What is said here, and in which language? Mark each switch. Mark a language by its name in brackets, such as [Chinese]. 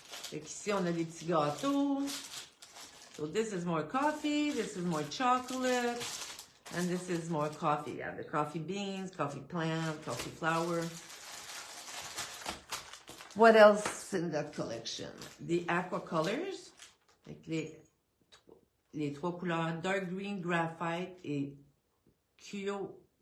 [French] Fait qu'ici, on a des petits gâteaux. [English] So this is more coffee, this is more chocolate, and this is more coffee. You have the coffee beans, coffee plant, coffee flour. What else in that collection? The aqua colors. [French] Avec les 3 couleurs, dark green, graphite et QIO.